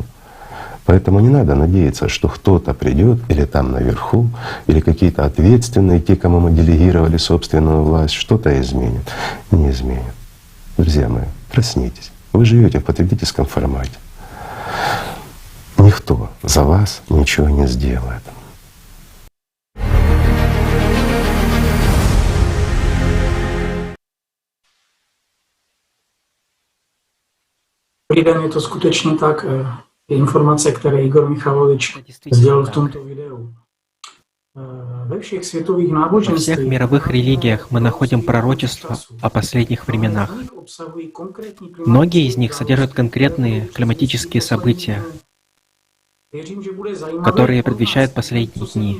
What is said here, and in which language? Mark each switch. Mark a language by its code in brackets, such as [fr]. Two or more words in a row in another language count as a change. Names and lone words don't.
[ru] Поэтому не надо надеяться, что кто-то придет или там наверху, или какие-то ответственные, те, кому мы делегировали собственную власть, что-то изменит. Не изменит. Друзья мои, проснитесь. Вы живете в потребительском формате. Никто за вас ничего не сделает. [cs] Je to skutečně tak. Informace, které Igor Michalovič [ru] сделал в [cs] tomto videu. [ru] Во всех мировых религиях мы находим пророчества о последних временах. Многие из них содержат конкретные климатические события, которые предвещают последние дни.